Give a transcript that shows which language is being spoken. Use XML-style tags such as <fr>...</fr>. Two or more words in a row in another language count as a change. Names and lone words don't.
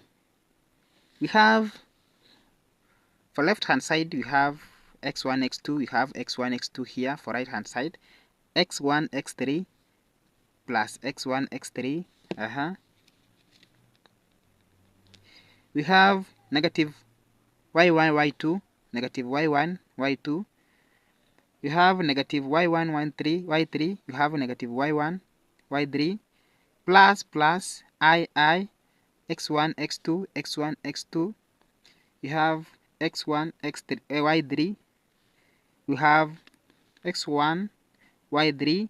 <en>We have, for left hand side, we have x1, x2, we have x1, x2 here. For right hand side, x1, x3 plus x1, x3. We have negative y1, y2, negative y1, y2. You have negative y1, y3, y3. You have negative y1, y3, plus I, x1, x2, x1, x2. You have x1, x3, y3. You have x1, y3.</en>